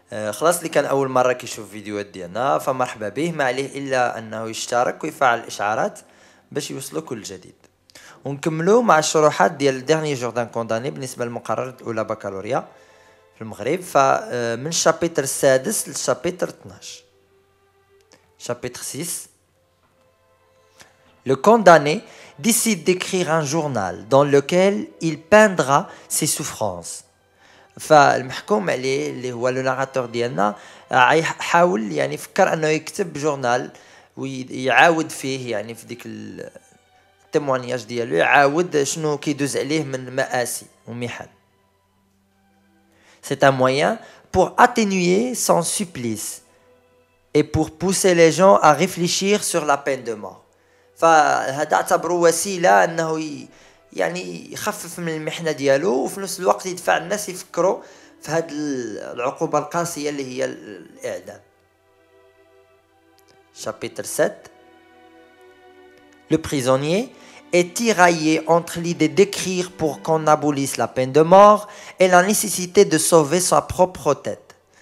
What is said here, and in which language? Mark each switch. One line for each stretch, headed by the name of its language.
Arabic: خلاص اللي كان اول مره كيشوف فيديوهات ديالنا فمرحبا به، ما عليه الا انه يشترك ويفعل الاشعارات باش يوصلوا كل جديد. ونكملوا مع الشروحات ديال ديرني جور دان كونداني بالنسبه للمقرر الاولى بكالوريا في المغرب، فمن الشابيتر السادس للشابيتر 12.
French: Chapitre 6. Le condamné décide d'écrire un journal dans lequel il peindra ses souffrances.
Arabic: فالمحكوم عليه اللي هو لو ناراتور ديالنا حاول يعني فكر انه يكتب جورنال ويعاود فيه يعني في ديك التيموانياج ديالو، يعاود شنو كيدوز عليه من مآسي ومحن.
French: C'est un moyen pour atténuer son supplice et pour pousser les gens à réfléchir sur la peine de mort.
Arabic: فهذا اعتبره وسيلة انه يعني يخفف من المحنة ديالو وفي نفس الوقت يدفع الناس يفكروا في هذه العقوبة القاسية اللي هي الإعدام.
French: Chapitre 7. Le prisonnier est tiraillé entre l'idée d'écrire pour qu'on abolisse la peine de mort et la nécessité de sauver sa propre tête.